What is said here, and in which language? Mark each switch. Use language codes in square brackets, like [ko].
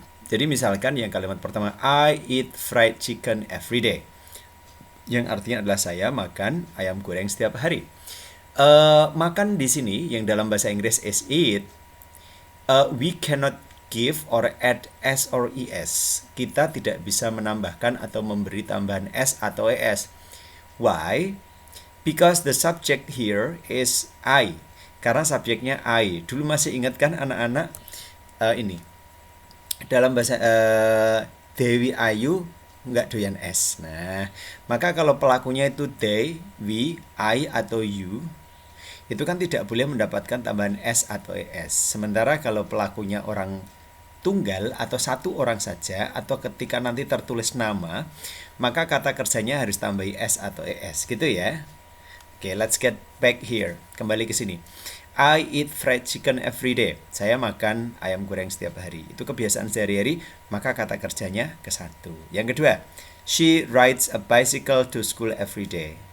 [id] Jadi misalkan yang kalimat pertama, [en] I eat fried chicken every day, [id] yang artinya adalah saya makan ayam goreng setiap hari. Makan di sini yang dalam bahasa Inggris [en] is eat, we cannot give or add s or es. [id] Kita tidak bisa menambahkan atau memberi tambahan s atau es. [en] Why? Because the subject here is I. [id] Karena subjeknya I. Dulu masih ingat kan anak-anak ini dalam bahasa Dewi Ayu nggak doyan S. Nah, maka kalau pelakunya itu they, we, I atau you, itu kan tidak boleh mendapatkan tambahan S atau ES. Sementara kalau pelakunya orang tunggal atau satu orang saja, atau ketika nanti tertulis nama, maka kata kerjanya harus tambahi S atau ES, gitu ya. [en] Oke, let's get back here. [id] Kembali ke sini. [en] I eat fried chicken every day. [id] Saya makan ayam goreng setiap hari. Itu kebiasaan sehari-hari, maka kata kerjanya ke satu. Yang kedua, [en] she rides a bicycle to school every day.